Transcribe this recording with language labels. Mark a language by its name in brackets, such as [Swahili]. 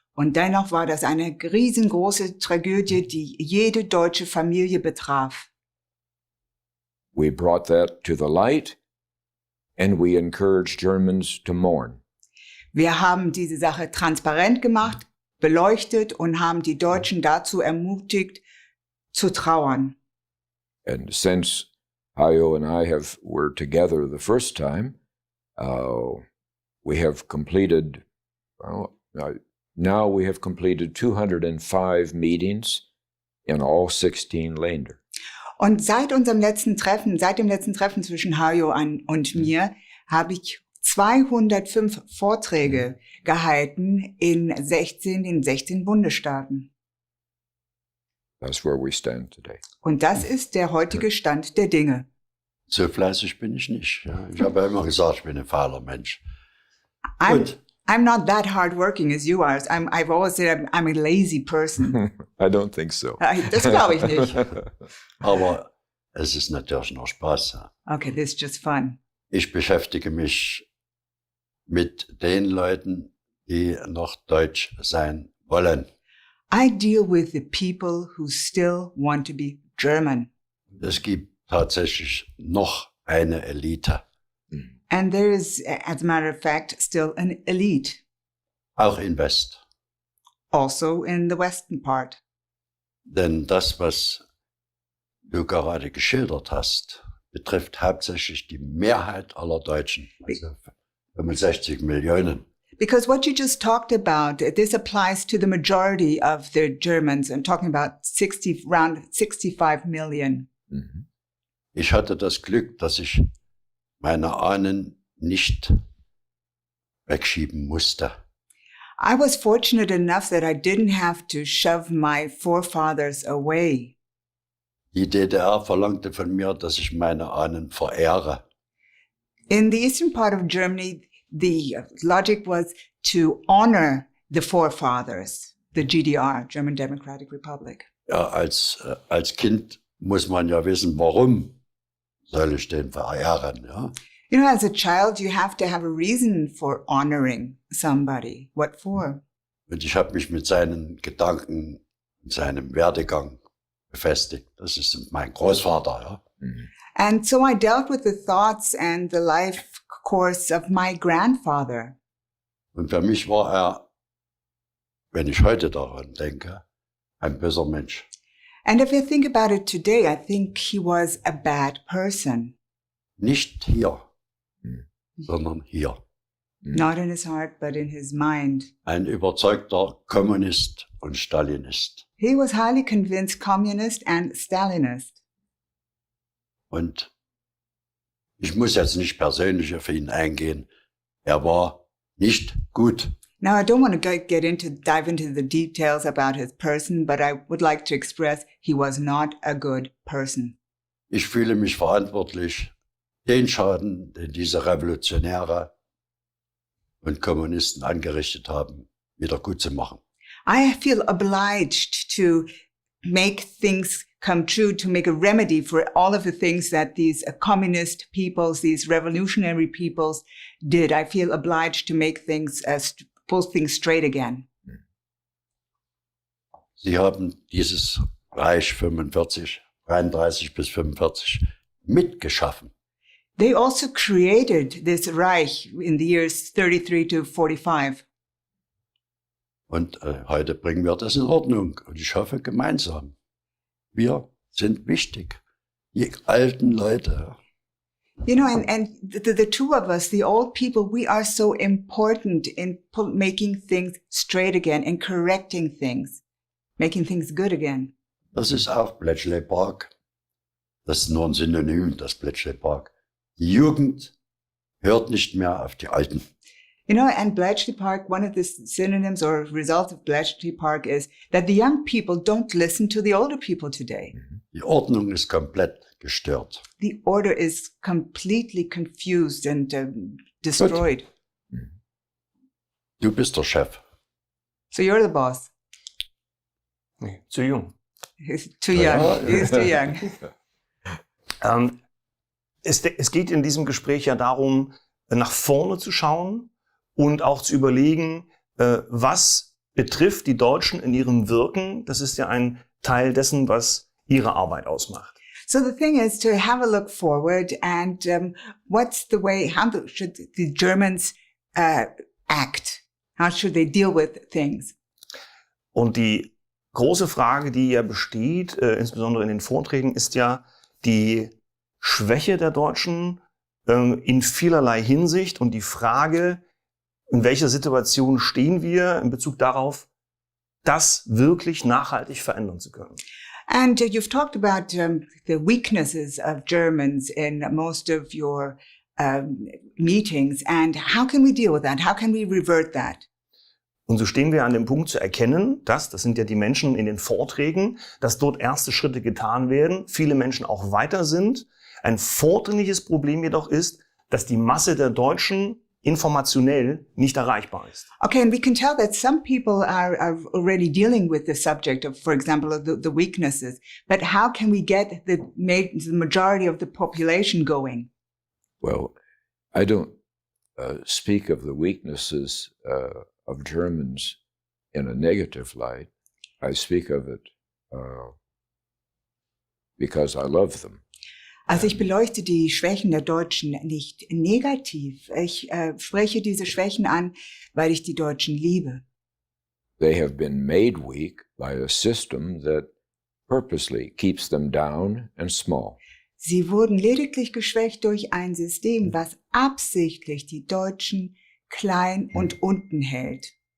[German] Und dennoch war das eine riesengroße Tragödie, die jede deutsche Familie betraf. [English] We brought that to the light, and we encouraged Germans to mourn. [German] Wir haben diese Sache transparent gemacht, beleuchtet und haben die Deutschen dazu ermutigt, zu trauern. [English] And since Hayo and I were together the first time, we have completed, now we have completed 205 meetings in all 16 Länder. [German] Und seit dem letzten Treffen zwischen Hayo und mir, habe ich 205 Vorträge gehalten in den 16 Bundesstaaten. [English] That's where we stand today. [German] Und das ist der heutige Stand der Dinge. So fleißig bin ich nicht. Ja. Ich habe ja immer gesagt, ich bin ein fauler Mensch. [English] I'm not that hardworking as you are. I've always said I'm a lazy person. I don't think so. [German] Das glaube ich nicht. Aber es ist natürlich noch Spaß. Ja. [English] Okay, this is just fun. [German] Ich beschäftige mich mit den Leuten, die noch deutsch sein wollen. [English] I deal with the people who still want to be German. [German] Es gibt tatsächlich noch eine Elite. [English] And there is, as a matter of fact, still an elite. [German] Auch in West. [English] Also in the western part. [German] Denn das, was du gerade geschildert hast, betrifft hauptsächlich die Mehrheit aller Deutschen. Also 65 Millionen. [English] Because what you just talked about, this applies to the majority of the Germans. I'm talking about around 65 million. Mhm. [German] Ich hatte das Glück, dass ich meine Ahnen nicht wegschieben musste. [English] I was fortunate enough that I didn't have to shove my forefathers away. [German] Die DDR verlangte von mir, dass ich meine Ahnen verehre. [English] In the eastern part of Germany, the logic was to honor the forefathers, the GDR, German Democratic Republic. [German] Ja, als Kind muss man ja wissen, warum soll ich den verehren, ja? [English] You know, as a child, you have to have a reason for honoring somebody. What for? [German] Und ich habe mich mit seinen Gedanken, mit seinem Werdegang befestigt. Das ist mein Großvater, ja. Mhm. [English] And so I dealt with the thoughts and the life course of my grandfather. [German] Und für mich war er, wenn ich heute daran denke, ein böser Mensch. [English] And if I think about it today, I think he was a bad person. [German] Nicht hier, sondern hier. [English] Not in his heart, but in his mind. [German] Ein überzeugter Kommunist und Stalinist. [English] He was highly convinced communist and Stalinist. [German] Und ich muss jetzt nicht persönlich auf ihn eingehen. Er war nicht gut. [English] Now, I don't want to dive into the details about his person, but I would like to express he was not a good person. [German] Ich fühle mich verantwortlich, den Schaden, den diese Revolutionäre und Kommunisten angerichtet haben, wieder gut zu machen. [English] I feel obliged to make things come true, to make a remedy for all of the things that these communist peoples, these revolutionary peoples did. I feel obliged to make things, pull things straight again. [German] Sie haben dieses Reich 33 bis 45 mitgeschaffen. [English] They also created this Reich in the years 33 to 45. [German] Und heute bringen wir das in Ordnung. Und ich hoffe gemeinsam. Wir sind wichtig. Die alten Leute. [English] You know, and the two of us, the old people, we are so important in making things straight again and correcting things, making things good again. [German] Das ist auch Bletchley Park. Das ist nur ein Synonym, das Bletchley Park. Die Jugend hört nicht mehr auf die Alten. [English] You know, and Bletchley Park, one of the synonyms or results of Bletchley Park is that the young people don't listen to the older people today. [German] Die Ordnung ist komplett gestört. [English] The order is completely confused and destroyed. [German] Du bist der Chef. [English] So you're the boss. [German] Nee, zu jung. [English] He's too young. He's too young. [German] Es geht in diesem Gespräch ja darum, nach vorne zu schauen und auch zu überlegen, was betrifft die Deutschen in ihrem Wirken. Das ist ja ein Teil dessen, was ihre Arbeit ausmacht. [English] So the thing is to have a look forward and what's the way, should the Germans act? How should they deal with things? Und die große Frage, die ja besteht, insbesondere in den Vorträgen, ist ja die Schwäche der Deutschen in vielerlei Hinsicht und die Frage, in welcher Situation stehen wir in Bezug darauf, das wirklich nachhaltig verändern zu können. And you've talked about the weaknesses of Germans in most of your meetings. And how can we deal with that? How can we revert that? [German] Und so stehen wir an dem Punkt zu erkennen, das sind ja die Menschen in den Vorträgen, dass dort erste Schritte getan werden, viele Menschen auch weiter sind. Ein vordringliches Problem jedoch ist, dass die Masse der Deutschen informationell nicht erreichbar ist. [English] Okay, and we can tell that some people are already dealing with the subject of, for example, the weaknesses. But how can we get the majority of the population going? Well, I don't speak of the weaknesses of Germans in a negative light. I speak of it because I love them. [German] Also ich beleuchte die Schwächen der Deutschen nicht negativ. Ich spreche diese Schwächen an, weil ich die Deutschen liebe. [English] They have been made weak by a system that purposely keeps them down and small. [German] Sie wurden lediglich geschwächt durch ein System, was absichtlich die Deutschen klein und unten hält.